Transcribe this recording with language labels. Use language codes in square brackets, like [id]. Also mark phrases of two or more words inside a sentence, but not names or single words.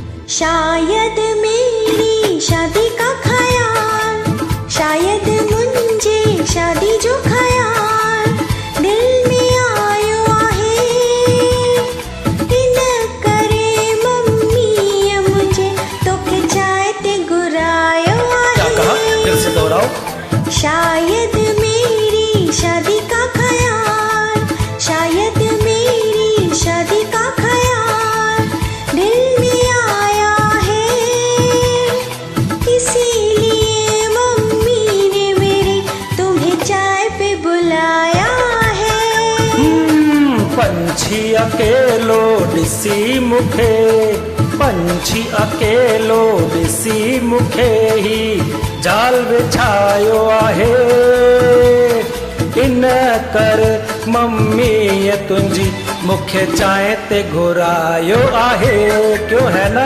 [ur] شاید میری شادی کا خیال, [sd] शायद मुझे शादी जो ख्याल दिल में आयो आहे, इन करे मम्मी मुझे तो खिंचाए ते गुरायो आहे। [ur] کیا کہا؟ پھر سے دہراؤ. شاید میری شادی کا خیال، شاید میری شادی کا خیال دل میں آیا ہے، اسی لیے ممی نے میری تمہیں چائے پہ بلایا ہے. [sd] पंछी अकेलो दिसी मुखे, पंछी अकेलो दिसी मुखे ही जाल बिछायो आहे, इन कर मम्मी तुंहिंजी मूंखे चांहि ते घुरायो आहे। [ur] کیوں ہے نا?